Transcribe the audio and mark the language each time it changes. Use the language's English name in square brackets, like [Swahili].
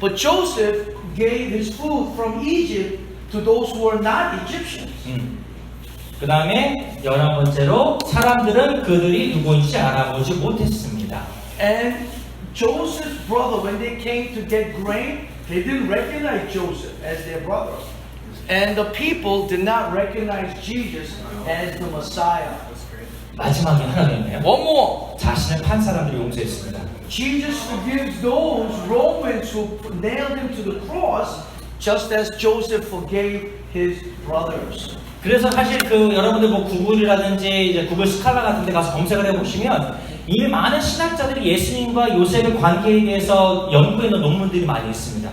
[English] But Joseph gave his food from Egypt to those who were not Egyptians. [Korean] 그 다음에 11번째로 사람들은 그들이 누구인지 알아보지 못했습니다. [English] And Joseph's brother, when they came to get grain, they didn't recognize Joseph as their brother. And the people did not recognize Jesus as the Messiah. [Korean] 마지막에 하나 더 있네요. [English] One more. [Korean] 자신을 판 사람들이 용서했습니다. [English] Jesus forgives those Romans who nailed him to the cross, just as Joseph forgave his brothers. [Korean] 그래서 사실 그 여러분들 뭐 구글이라든지 이제 구글 스칼라 같은 데 가서 검색을 해보시면 이미 많은 신학자들이 예수님과 요셉의 관계에 대해서 연구해 놓은 논문들이 많이 있습니다.